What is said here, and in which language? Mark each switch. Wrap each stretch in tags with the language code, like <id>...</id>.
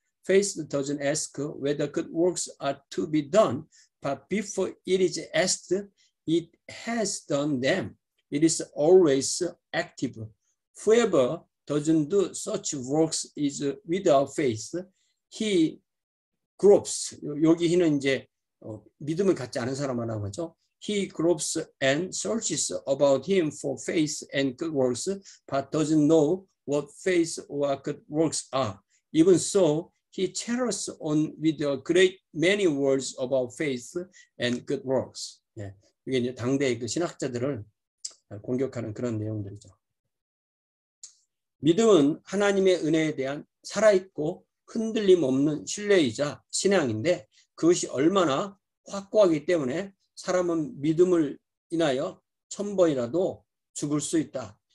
<en>Faith doesn't ask whether good works are to be done, but before it is asked, it has done them. It is always active. Whoever doesn't do such works is without faith. He gropes.</en> <ko>여기 히는 이제 믿음을 갖지 않은 사람을 하는 거죠.</ko> <en>He gropes and searches about him for faith and good works, but doesn't know what faith or good works are. Even so, he chatters on with a great many words about faith and good works.</en> <ko>예, 이게 이제 당대의 그 신학자들을 공격하는 그런 내용들이죠. 믿음은 하나님의 은혜에 대한 살아있고 흔들림 없는 신뢰이자 신앙인데 그것이 얼마나 확고하기 때문에 사람은 믿음을 인하여 1000번이라도 죽을 수 있다.</ko>